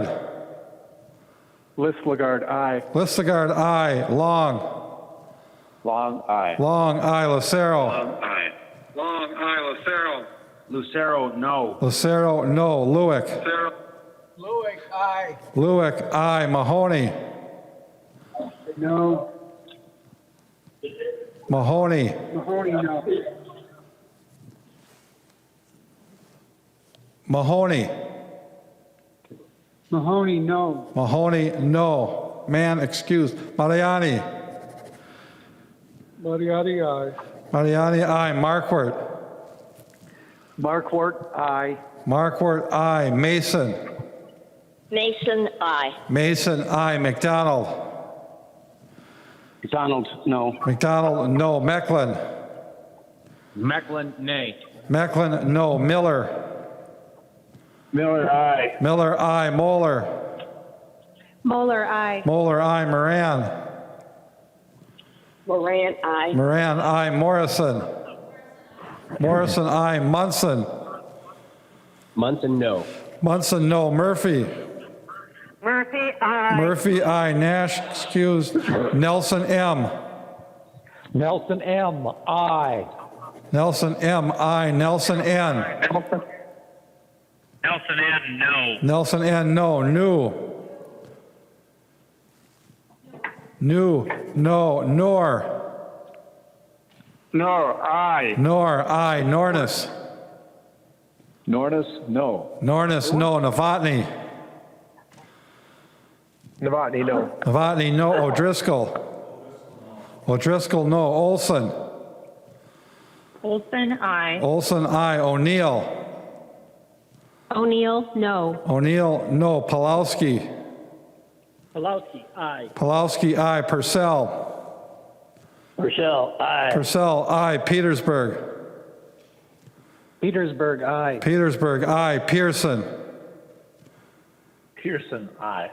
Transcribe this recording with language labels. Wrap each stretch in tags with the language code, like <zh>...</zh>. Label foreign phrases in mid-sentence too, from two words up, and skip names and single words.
<en>Listlegard, aye. Listlegard, aye. Long. Long, aye. Long, aye. Lucero. Aye. Long, aye. Lucero. Lucero, no. Lucero, no. Lewick. Lucero. Lewick, aye. Lewick, aye. Mahoney. No. Mahoney. Mahoney, no. Mahoney. Mahoney, no. Mahoney, no. Man, excuse. Mariani. Mariani, aye. Mariani, aye. Markwart. Markwart, aye. Markwart, aye. Mason. Mason, aye. Mason, aye. McDonald. McDonald, no. McDonald, no. Mecklin. Mecklin, nay. Mecklin, no. Miller. Miller, aye. Miller, aye. Moeller. Moeller, aye. Moeller, aye. Moran. Moran, aye. Moran, aye. Morrison. Morrison, aye. Munson. Munson, no. Munson, no. Murphy. Murphy, aye. Murphy, aye. Nash, excused. Nelson, M. Nelson M, aye. Nelson, M, aye. Nelson, N. Nelson N, no. Nelson, N, no. New. New, no. Nor. Nor, aye. Nor, aye. Nornis. Nornis, no. Nornis, no. Novotny. Novotny, no. Novotny, no. O'Driscoll. O'Driscoll, no. Olson. Olson, aye. Olson, aye. O'Neill. O'Neill, no. O'Neill, no. Palowski. Pulowski, aye. Palowski, aye. Purcell. Purcell, aye. Purcell, aye. Petersburg. Petersburg, aye. Petersburg, aye. Pearson. Pearson, aye.</en>